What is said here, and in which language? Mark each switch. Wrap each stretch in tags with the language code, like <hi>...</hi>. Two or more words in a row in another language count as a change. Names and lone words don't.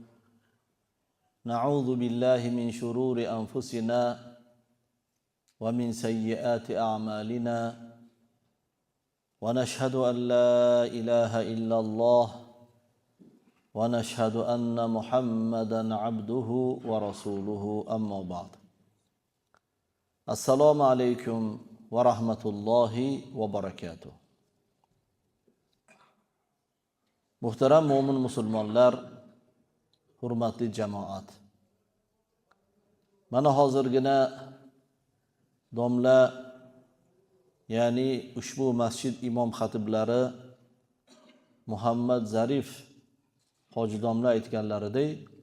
<ar>نعوذ بالله من شرور أنفسنا ومن سيئات أعمالنا ونشهد أن لا إله إلا الله ونشهد أن محمدا عبده ورسوله أما بعد السلام عليكم ورحمة الله وبركاته.</ar> <uz>Muhtaram mo'min musulmonlar, hurmatli jamoat. Mana hozirgina domla, ya'ni ushbu masjid imom xatiblari Muhammad Zarif hoji domla aytganlaridek,</uz>